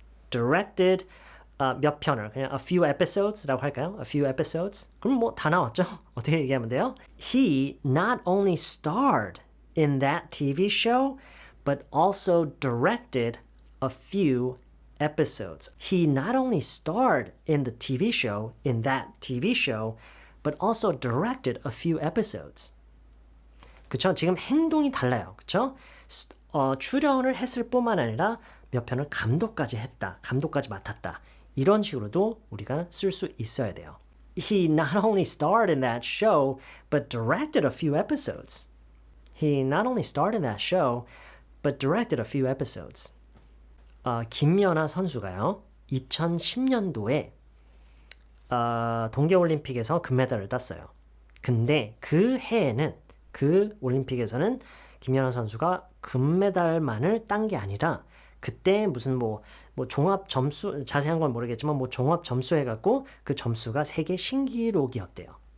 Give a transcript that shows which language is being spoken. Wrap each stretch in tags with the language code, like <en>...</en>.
<ko>directed 몇 편을 그냥 a few episodes라고 할까요?</ko> <en>a few episodes.</en> <ko>그럼 뭐 다 나왔죠? 어떻게 얘기하면 돼요?</ko> <en>He not only starred in that TV show but also directed a few episodes. He not only starred in the TV show, in that TV show, but also directed a few episodes.</en> <ko>그쵸? 지금 행동이 달라요. 그쵸? 출연을 했을 뿐만 아니라 몇 편을 감독까지 했다. 감독까지 맡았다. 이런 식으로도 우리가 쓸 수 있어야 돼요.</ko> <en>He not only starred in that show, but directed a few episodes. He not only starred in that show, but directed a few episodes.</en> <ko>김연아 선수가요. 2010년도에 동계올림픽에서 금메달을 땄어요. 근데 그 해에는 그 올림픽에서는 김연아 선수가 금메달만을 딴 게 아니라 그때 무슨 뭐 종합 점수 자세한 건 모르겠지만 뭐 종합 점수 해갖고 그 점수가 세계 신기록이었대요.</ko>